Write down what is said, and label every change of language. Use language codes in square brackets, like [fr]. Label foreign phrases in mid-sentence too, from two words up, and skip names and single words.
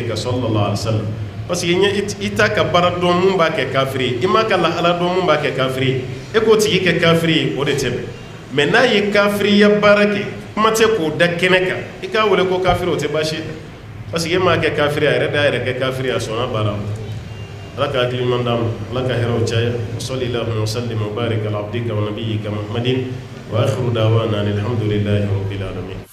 [bm] kan [ar] صلى الله عليه وسلم [fr] parce que [bm] i t'a ka baara dɔn mun b'a kɛ kafiri i m'a ka lahala dɔn mun b'a kɛ kafiri e k'o tigi kɛ kafiri o de tɛ bɛn mais n'a ye kafiriya baara kɛ kuma tɛ k'o da kɛnɛ kan i k'a wele ko kafiri o tɛ baasi ye [fr] parce que [bm] e m'a kɛ kafiri a yɛrɛ de y'a yɛrɛ kɛ kafiri a sɔnna baara ma ala ka hakili ɲuman d'an ma ala ka hɛrɛw caya [ar] صل اللهم وسلم وبارك على عبدك ونبيك محمد وآخر دعوانا الحمد لله رب العالمين.